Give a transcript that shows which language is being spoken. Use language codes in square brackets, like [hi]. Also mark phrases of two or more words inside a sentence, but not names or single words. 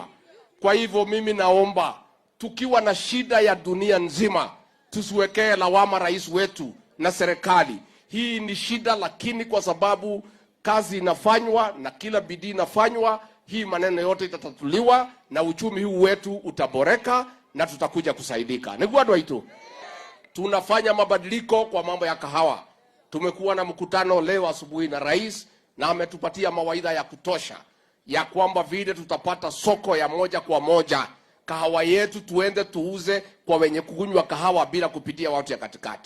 [sw] Kwa hivyo mimi naomba, tukiwa na shida ya dunia nzima, tusiwekee lawama rais wetu na serikali. Hii ni shida, lakini kwa sababu kazi inafanywa na kila bidii inafanywa, hii maneno yote itatatuliwa na uchumi huu wetu utaboreka na tutakuja kusaidika. [ki] Niguo andu aitu, [sw] tunafanya mabadiliko kwa mambo ya kahawa. Tumekuwa na mkutano leo asubuhi na rais, na ametupatia mawaidha ya kutosha ya kwamba vile tutapata soko ya moja kwa moja kahawa yetu, tuende tuuze kwa wenye kunywa kahawa bila kupitia watu ya katikati.